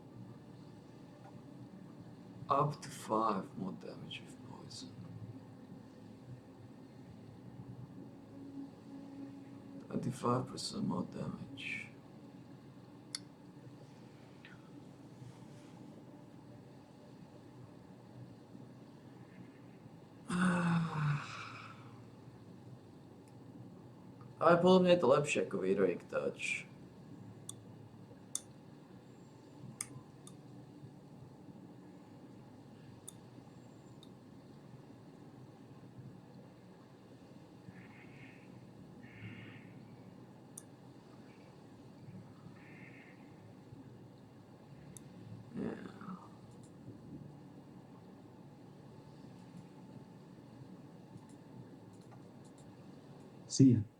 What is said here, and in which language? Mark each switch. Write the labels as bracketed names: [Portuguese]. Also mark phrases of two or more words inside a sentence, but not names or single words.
[English] Up to 5 more damage with poison. 25% more damage. [Slovak] Ale podľa mňa je to lepšie ako Heroic Touch. [English] See ya.